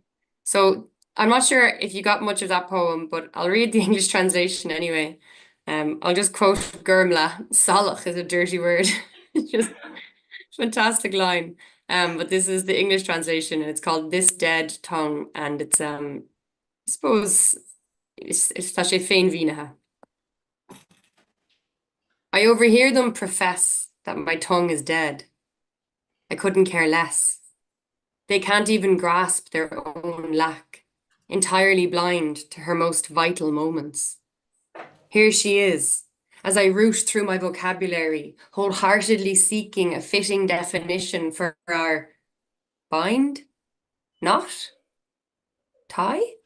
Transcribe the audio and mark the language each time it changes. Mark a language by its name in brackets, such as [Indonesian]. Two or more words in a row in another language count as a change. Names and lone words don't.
[English] So I'm not sure if you got much of that poem, but I'll read the English translation anyway. I'll just quote Gurmla. Salach is a dirty word. It's just fantastic line. But this is the English translation and it's called This Dead Tongue and it's I suppose it's [Irish] taché féin vínaha. [English] I overhear them profess that my tongue is dead. I couldn't care less. They can't even grasp their own lack, entirely blind to her most vital moments. Here she is, as I root through my vocabulary, wholeheartedly seeking a fitting definition for our bind, knot, tie.